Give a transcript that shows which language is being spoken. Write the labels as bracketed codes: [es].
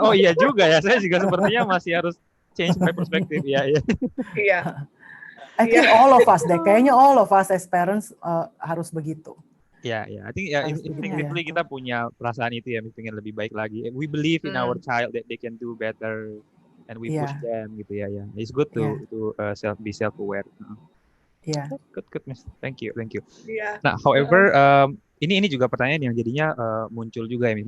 [id] Oh iya juga ya, saya juga sepertinya masih harus [en] change my perspective. [id] Iya. [en] I think all of us deh, [id] kayaknya [en] all of us as parents [id] harus begitu. [en] I think instinctively [id] kita punya perasaan itu ya, pengen lebih baik lagi. [en] We believe in our child that they can do better, and we push them gitu ya. It's good to be self aware. Good, Miss. Thank you. [id] Nah, however, ini juga pertanyaan yang jadinya muncul juga ya, Miss.